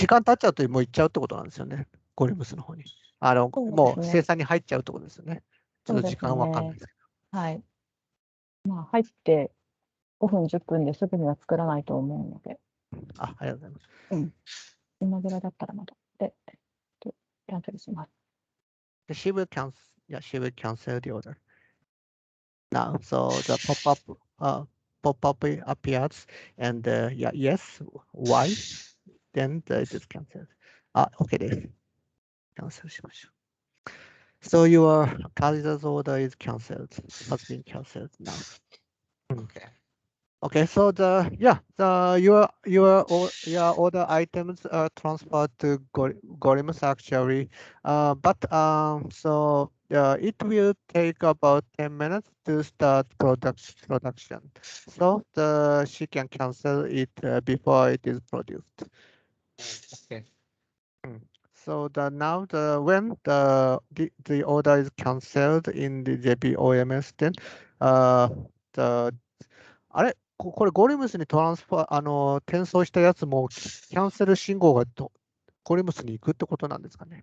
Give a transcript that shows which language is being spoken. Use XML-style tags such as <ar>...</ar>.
<ja>時間経っちゃうともう行っちゃうってことなんですよね。ゴリムスの方に。もう生産に入っちゃうってことですよね。ちょっと時間わかんないですけど。はい。まあ、入って5分、10分ですぐには作らないと思うので。ありがとうございます。今ぐらいだったらまだ。で、キャンセルします。</ja> <en>She will cancel the order. Now, so the pop-up appears, and yeah, yes, why? Then it is cancelled. Okay,</en> <ja>です。 cancel しましょう。</ja> <en>So your candidate's order is cancelled. Has been cancelled now. Okay. Okay, so your order items are transferred to Gorimus actually, but it will take about 10 minutes to start production. So she can cancel it before it is produced. Okay. So when the order is cancelled in the JP OMS, then the</en> <ja>あれこれゴリムスにトランスファー、転送したやつもキャンセル信号がゴリムスに行くってことなんですかね。</ja>